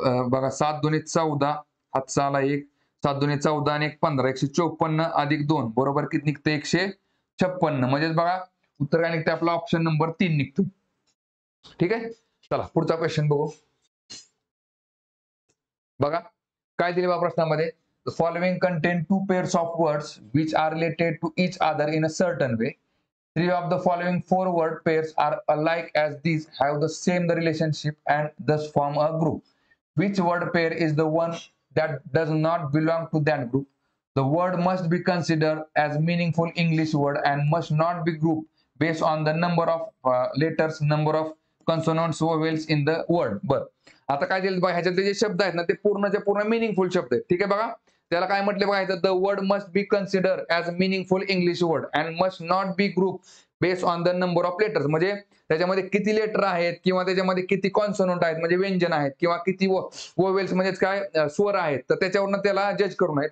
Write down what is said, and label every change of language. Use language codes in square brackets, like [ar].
[mr] बघा 7 दुणे 14 हातचा आला 1 7 दुणे 14 आणि 1 15 154 अधिक 2 बरोबर किती निघते? 156. म्हणजेच बघा उत्तर काय निघते? आपला ऑप्शन नंबर 3 निघतो. ठीक आहे. चला पुढचा क्वेश्चन बघू. बघा काय दिले बा प्रश्नामध्ये? [en] The following contain two pairs of words which are related to each other in a certain way. Three of the following four word pairs are alike as these have the same relationship and thus form a group. Which word pair is the one that does not belong to that group? The word must be considered as meaningful English word and must not be grouped based on the number of letters, number of consonants, vowels in the word. बरं [mr] आता काय दिलं बघा, ह्याच्यातले जे शब्द आहेत ना ते पूर्णच्या पूर्ण मिनिंगफुल शब्द आहेत. ठीक आहे बघा. त्याला काय म्हटले बघा इथं, [en] The word must be consider as meaningful English word and must not be group based on the number of letters. [mr] म्हणजे त्याच्यामध्ये किती लेटर आहेत किंवा त्याच्यामध्ये किती कॉन्सोनंट आहेत म्हणजे व्यंजन आहेत किंवा किती वोवेल्स म्हणजे काय स्वर आहेत, तर त्याच्यावरनं त्याला जज करू नये.